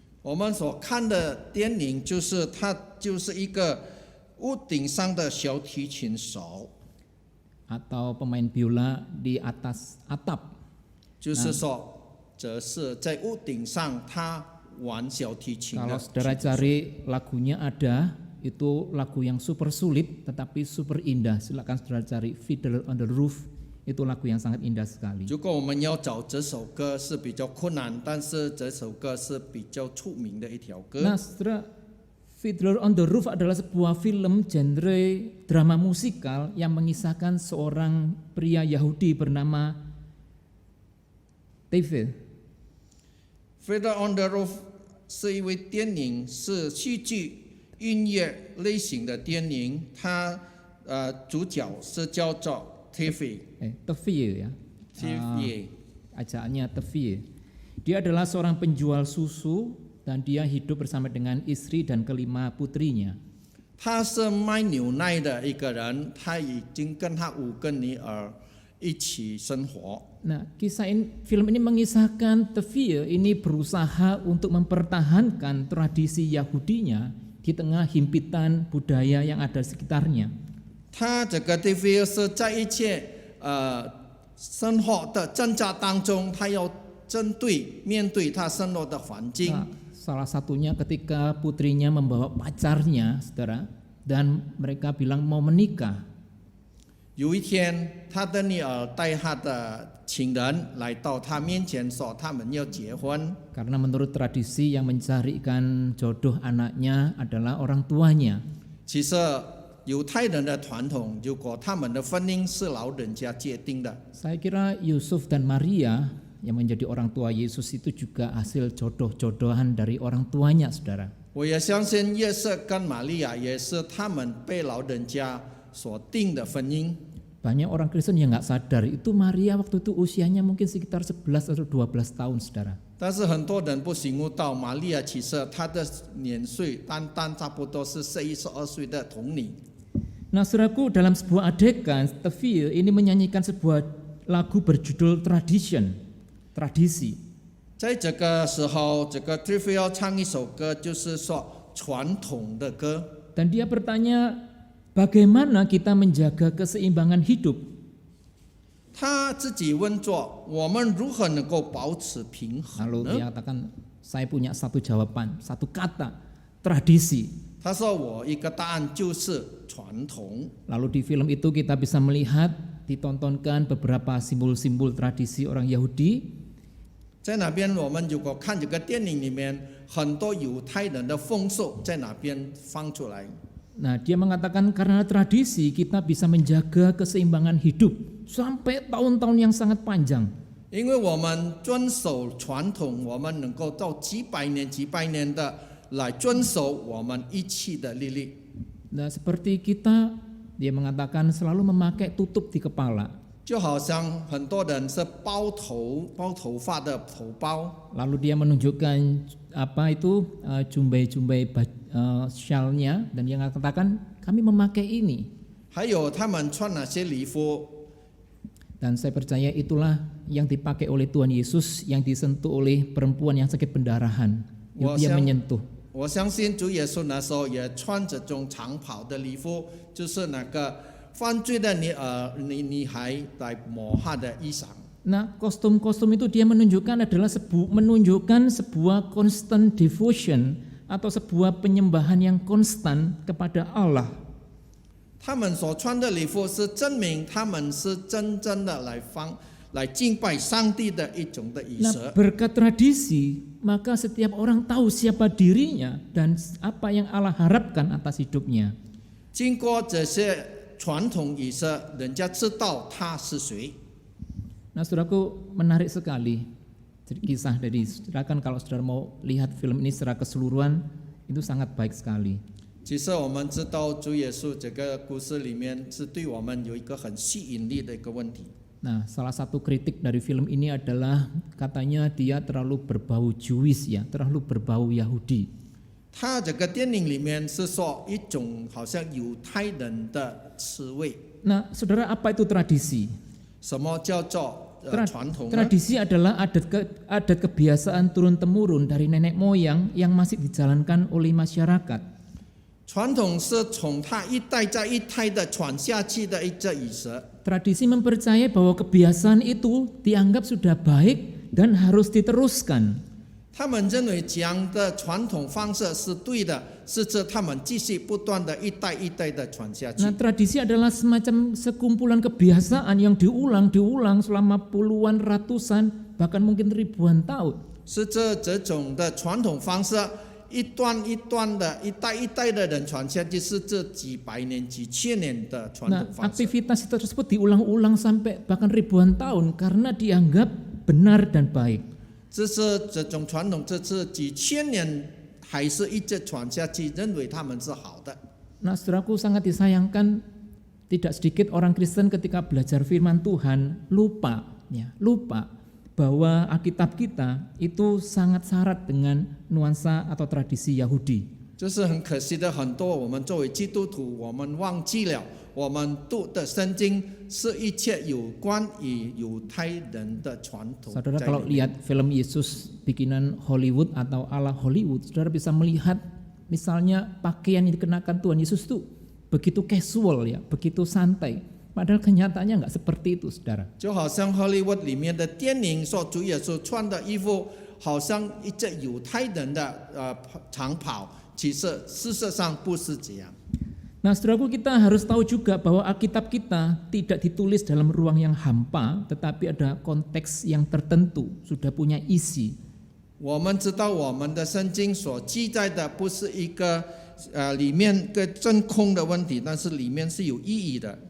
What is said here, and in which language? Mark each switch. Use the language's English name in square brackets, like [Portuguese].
[Chinese] 我们所看的电影就是它就是一个屋顶上的小提琴手。 [Indonesian] atau pemain biola di atas atap. [Chinese] 就是说，则是在屋顶上他玩小提琴 [Indonesian] Kalau [Chinese] 的。 [Indonesian] saudara cari lagunya ada, itu lagu yang super sulit tetapi super indah. Silakan saudara cari Fiddler on the Roof, itu lagu yang sangat indah sekali. [Chinese] 如果我们要找这首歌是比较困难，但是这首歌是比较出名的一条歌。 [Indonesian] Nah, saudara, Fiddler on the Roof adalah sebuah film genre drama musikal yang mengisahkan seorang pria Yahudi bernama David. [Chinese] Fiddler on the Roof 是一位电影，是戏剧音乐类型的电影，它主角是叫做 Tevye。 [Indonesian] Tevye ya. [Chinese] Tevye。 [Indonesian] Ajaannya Tevye. Dia adalah seorang penjual susu dan dia hidup bersama dengan istri dan kelima putrinya. [Chinese] 他是卖牛奶的一个人，他已经跟他5个女儿一起生活。 [Indonesian] Nah, film ini mengisahkan Tevye ini berusaha untuk mempertahankan tradisi Yahudinya di tengah himpitan budaya yang ada di sekitarnya. [Chinese] 他这个 Tevye 是在一切生活的挣扎当中，他要面对他生活的环境。 [Indonesian] Nah, salah satunya ketika putrinya membawa pacarnya, saudara, dan mereka bilang mau menikah. [Chinese] 有一天，他的女儿带他的情人来到他面前，说他们要结婚。 [Indonesian] Karena menurut tradisi yang mencarikan jodoh anaknya adalah orang tuanya. [Chinese] 其实犹太人的传统，如果他们的婚姻是老人家界定的， [Indonesian] Saya kira Yusuf dan Maria yang menjadi orang tua Yesus itu juga hasil jodoh-jodohan dari orang tuanya, saudara. [Chinese] 我也相信约瑟跟玛利亚也是他们被老人家所定的婚姻。 [Indonesian] Banyak orang Kristen yang nggak sadar itu Maria waktu itu usianya mungkin sekitar 11 atau 12 tahun, saudara. [Chinese] 但是很多人不醒悟到，玛利亚其实她的年岁单差不多是12岁的童女。 [Indonesian] Nah, saudaraku, dalam sebuah adegan, Tevye ini menyanyikan sebuah lagu berjudul tradisi. [Chinese] 在这个时候，这个 Tevye 要唱一首歌，就是说传统的歌。 [Indonesian] Dan dia bertanya, bagaimana kita menjaga keseimbangan hidup? [Chinese] 他自己问作：我们如何能够保持平衡 [Indonesian] Lalu [Chinese] 呢？ [Indonesian] dia katakan, saya punya satu jawaban, satu kata, tradisi. [Chinese] 他说：我一个答案就是传统。 [Indonesian] Lalu di film itu kita bisa melihat, ditontonkan beberapa simbol-simbol tradisi orang Yahudi. [Chinese] 在那边，我们如果看这个电影里面，很多犹太人的风俗在那边放出来。 [Indonesian] Nah, dia mengatakan karena tradisi kita bisa menjaga keseimbangan hidup sampai tahun-tahun yang sangat panjang. [Chinese] 因为我们遵守传统，我们能够到几百年的来遵守我们一起的律例。 [Indonesian] Nah, seperti kita, dia mengatakan selalu memakai tutup di kepala. [Chinese] 就好像很多人是包头发的头包， [Indonesian] Lalu dia menunjukkan apa itu jumbai-jumbai syalnya dan dia mengatakan kami memakai ini. [Chinese] 还有他们穿哪些礼服。 [Indonesian] Dan saya percaya itulah yang dipakai oleh Tuhan Yesus yang disentuh oleh perempuan yang sakit pendarahan. Dia menyentuh. [Chinese] 我相信主耶稣那时候也穿这种长袍的礼服，就是那个犯罪的女孩来抹他的衣裳。 [Indonesian] Nah, kostum-kostum itu dia menunjukkan adalah menunjukkan sebuah [English] constant devotion [Indonesian] atau sebuah penyembahan yang konstan kepada Allah. [Chinese] 他们所穿的礼服是证明他们是真正的来敬拜上帝的一种的仪式。 [Indonesian] Nah, berkat tradisi, maka setiap orang tahu siapa dirinya dan apa yang Allah harapkan atas hidupnya. [Chinese] 经过这些传统仪式，人家知道他是谁。 [Indonesian] Nah, saudaraku, menarik sekali kisah dari saudara. Kalau saudara mau lihat film ini secara keseluruhan, itu sangat baik sekali. [Chinese] 其实我们知道主耶稣这个故事里面是对我们有一个很吸引力的一个问题。 [Indonesian] Nah, salah satu kritik dari film ini adalah katanya dia terlalu berbau Jewish ya, terlalu berbau Yahudi. [Chinese] 他这个电影里面是说一种好像犹太人的滋味。 [Indonesian] Nah, saudara, apa itu tradisi? [Chinese] 什么叫做传统呢？ [Indonesian] Tradisi adalah adat kebiasaan turun-temurun dari nenek moyang yang masih dijalankan oleh masyarakat. [Chinese] 传统是从他一代再一代的传下去的一个仪式。 [Indonesian] Tradisi mempercayai bahwa kebiasaan itu dianggap sudah baik dan harus diteruskan. [Chinese] 他们认为这样的传统方式是对的，是指他们继续不断的一代一代的传下去。 [Indonesian] Nah, tradisi adalah semacam sekumpulan kebiasaan yang diulang selama puluhan, ratusan, bahkan mungkin ribuan tahun. [Chinese] 是这种的传统方式，一段一段的、一代一代的人传下去，是这几百年、几千年的传 [Indonesian] Nah, [Chinese] 统方式。 [Indonesian] aktivitas tersebut diulang-ulang sampai bahkan ribuan tahun karena dianggap benar dan baik. [Chinese] 这是这种传统，这是几千年还是一直传下去，认为他们是好的。 [Indonesian] Nah, saudaraku, sangat disayangkan tidak sedikit orang Kristen ketika belajar firman Tuhan lupa bahwa Alkitab kita itu sangat syarat dengan nuansa atau tradisi Yahudi. [Chinese] 这是很可惜的，很多我们作为基督徒，我们忘记了，我们读的圣经是一切有关于犹太人的传统。 [Indonesian] Saudara kalau lihat film Yesus bikinan Hollywood atau ala Hollywood, saudara bisa melihat misalnya pakaian yang dikenakan Tuhan Yesus itu begitu casual ya, begitu santai. Padahal kenyataannya nggak seperti itu, saudara. [Chinese] 就好像 Hollywood 里面的电影说主耶稣穿的衣服，好像一只犹太人的长袍，其实事实上不是这样。 [Indonesian] Nah, saudaraku, kita harus tahu juga bahwa Alkitab kita tidak ditulis dalam ruang yang hampa, tetapi ada konteks yang tertentu, sudah punya isi. [Chinese] 我们知道我们的圣经所记载的不是一个里面个真空的问题，但是里面是有意义的。